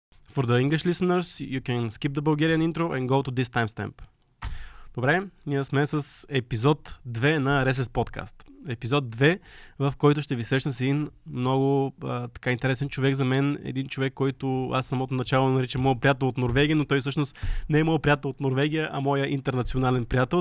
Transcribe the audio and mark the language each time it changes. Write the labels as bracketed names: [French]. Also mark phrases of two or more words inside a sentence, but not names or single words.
[English] For the English listeners, you can skip the Bulgarian intro and go to this timestamp. [Bulgarian] Добре, ние сме с епизод 2 на Rest.Less Podcast. Епизод 2, в който ще ви срещна с един много така интересен човек за мен. Един човек, който аз самото начало наричам моят приятел от Норвегия, но той всъщност не е моят приятел от Норвегия, а моя интернационален приятел.